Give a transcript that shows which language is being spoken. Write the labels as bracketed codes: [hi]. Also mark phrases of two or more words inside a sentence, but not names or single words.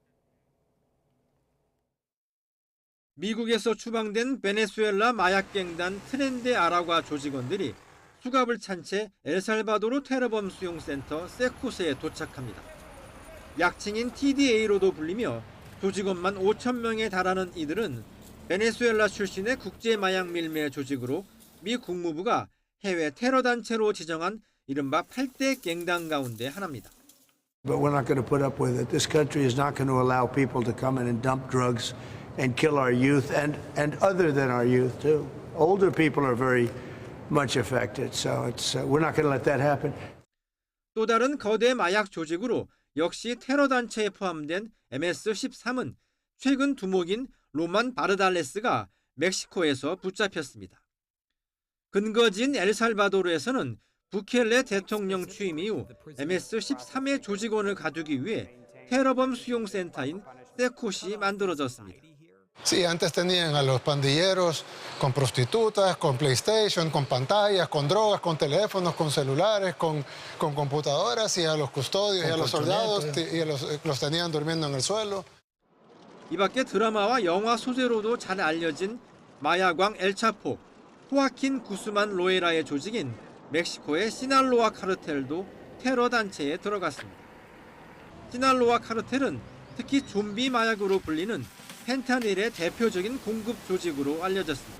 [ko] 미국에서 추방된 베네수엘라 마약갱단 트렌데 아라과 조직원들이 수갑을 찬 채 엘살바도르 테러범 수용센터 세코스에 도착합니다. 약칭인 TDA로도 불리며 조직원만 5천 명에 달하는 이들은 베네수엘라 출신의 국제 마약 밀매 조직으로 미 국무부가 해외 테러 단체로 지정한 이른바 8대 갱단 가운데 하나입니다. [en] But we're not going to put up with it. This country is not going to allow people to come in and dump drugs and kill our youth and other than our youth too. Older people are very much affected. So we're not going to let that happen. [ko] 또 다른 거대 마약 조직으로 역시 테러 단체에 포함된 MS-13은 최근 두목인 로만 바르달레스가 멕시코에서 붙잡혔습니다. 근거지인 엘살바도르에서는 부켈레 대통령 취임 이후 MS-13의 조직원을 가두기 위해 테러범 수용센터인 세콧이 만들어졌습니다. [es] Sí, antes tenían a los pandilleros con prostitutas, con PlayStation, con pantallas, con drogas, con teléfonos, con celulares, con computadoras y a los custodios y a los soldados y los tenían durmiendo en el suelo. [ko] 이 밖에 드라마와 영화 소재로도 잘 알려진 마야광 엘차포, 호아킨 구스만 로에라의 조직인 멕시코의 시날로아 카르텔도 테러 단체에 들어갔습니다. 시날로아 카르텔은 특히 좀비 마약으로 불리는 펜타닐의 대표적인 공급 조직으로 알려졌습니다.